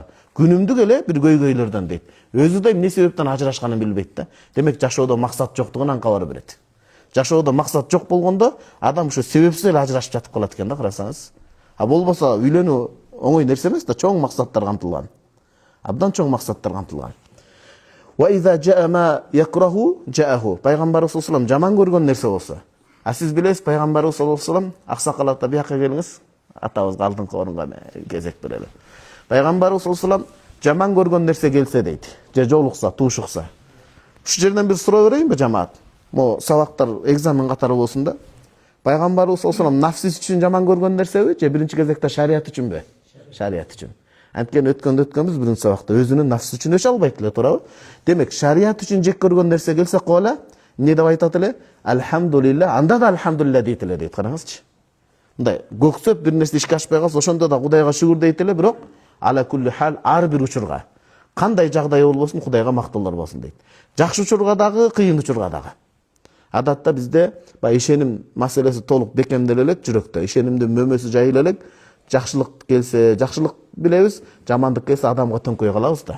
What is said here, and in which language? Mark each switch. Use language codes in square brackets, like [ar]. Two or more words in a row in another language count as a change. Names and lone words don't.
[ky] Күнүмдүк эле бир көйгөйлөрдөн дейт. Өзү да эмне себептен ажырашканын билбейт да. Демек жашоодо максат жоктугунан кабар берет. Жашоодо максат жок болгондо адам ушу себепсиз эле ажырашып жатып калат экен да, карасаңыз. А болбосо үйлөнүү оңой нерсе эмес да, чоң максаттар камтылган. Абдан чоң максаттар камтылган. [ar] وإذا جاء ما يكره جاءه. [ky] Пайгамбарыбыз [ar] صلى الله عليه [ky] жаман көргөн нерсе болсо. А сиз билесиз, пайгамбарыбыз [ar] صلى الله عليه [ky] аксакал ата бияка келиңиз. Атабызга алдыңкы орунга кезек берели. Пайгамбарыбыз [ar] صلى الله عليه [ky] жаман көргөн нерсе келсе дейт, же жолукса, туушукса. Ушу жерден бир суроо берейинби жамаат? Мо сабактар экзамен катары болсун да. Пайгамбарыбыз [ar] صلى الله عليه [ky] нафсис үчүн жаман көргөн нерсеби, же биринчи кезекте шарият үчүнбү? Шарият үчүн. Анткени өткөнбүз биринчи сабакта өзүнүн нафсис үчүн өчө албайт эле, туурабы? Демек, шарият үчүн жек көргөн нерсе келсе кола, эмне деп айтат эле? Алхамдулилла, анда да алхамдулилла дейт эле дейт, караңызчы. Мындай көксөп бир нерсе ишке ашпай калса, ошондо да Кудайга шүгүр дейт эле, бирок [ar] على كل حال [ky] ар бир учурга, кандай жагдай болбосун Кудайга мактоолор болсун дейт. Жакшы учурга дагы, кыйын учурга дагы. Адатта бизде ишеним маселеси толук бекемделе элек жүрөктө, ишенимдин мөмөсү жайыла элек, жакшылык келсе, жакшылык билебиз, жамандык келсе адамга төңкөй калабыз да.